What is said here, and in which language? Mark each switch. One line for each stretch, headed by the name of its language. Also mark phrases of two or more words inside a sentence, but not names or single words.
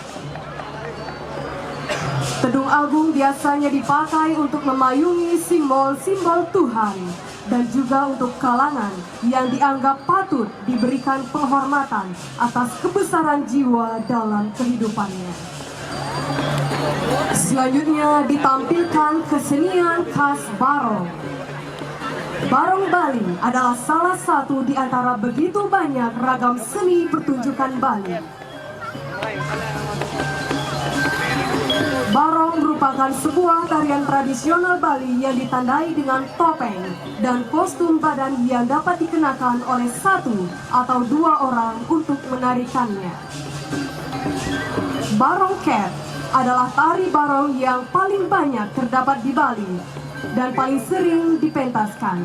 Indonesian: Kedong Agung biasanya dipakai untuk memayungi simbol-simbol Tuhan dan juga untuk kalangan yang dianggap patut diberikan penghormatan atas kebesaran jiwa dalam kehidupannya. Selanjutnya ditampilkan kesenian khas Barong. Barong Bali adalah salah satu di antara begitu banyak ragam seni pertunjukan Bali. Barong merupakan sebuah tarian tradisional Bali yang ditandai dengan topeng dan kostum badan yang dapat dikenakan oleh satu atau dua orang untuk menarikannya. Barong Cat adalah tari barong yang paling banyak terdapat di Bali dan paling sering dipentaskan.